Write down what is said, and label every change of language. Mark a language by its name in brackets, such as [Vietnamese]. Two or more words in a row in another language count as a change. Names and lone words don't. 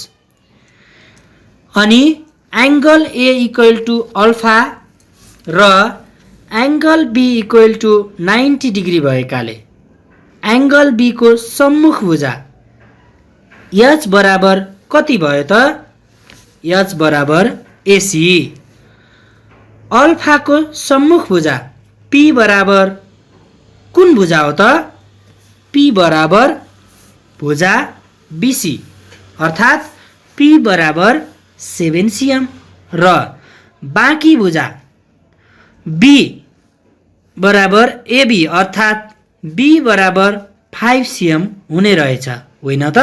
[Nepali] अनि [English] angle A equal to alpha [Nepali] र [English] angle B equal to 90 degree [Nepali] भएकाले [English] angle B [Nepali] को सम्मुख भुजा एच बराबर कति भयो त? एच बराबर एसी। अल्फा को सम्मुख भुजा पी बराबर कुन भुजा हो त? पी बराबर भुजा बीसी, अर्थात् पी बराबर 7 cm र बाँकी भुजा बी बराबर एबी अर्थात् बी बराबर 5 cm हुने रहेछ, होइन त?